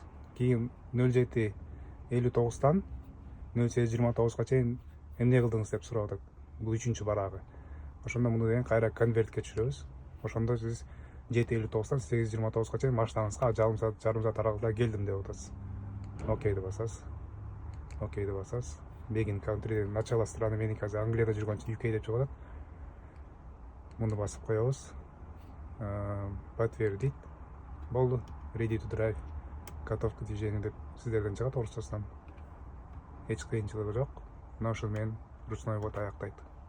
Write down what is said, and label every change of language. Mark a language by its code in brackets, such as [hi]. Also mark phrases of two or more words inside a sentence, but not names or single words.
[ky] Кийин 07-59дан 08-29га чейин эмне кылдыңыз деп сурап атат. Бул 3-чү барагы. Ошондо муну деген кайра конвертке түшүрөбүз. Ошондо сиз 7-59дан 8-29га чейин машинаңызга жарым саат аралыгында келдим деп атасыз. Окейди басасыз. [en] Begin country [ru] начало страны [ky] меники азыр Англияда жүргөнчө UK деп чыгып атат. Муну басып коебуз. Подтвердить. Болду. [en] Ready to drive. [ru] Готов к движению [ky] деп сиздерден чыгат орусчасынан. Эч кыйынчылыгы жок. Мына ушул менен [ru] ручной ввод [ky] аяктайт.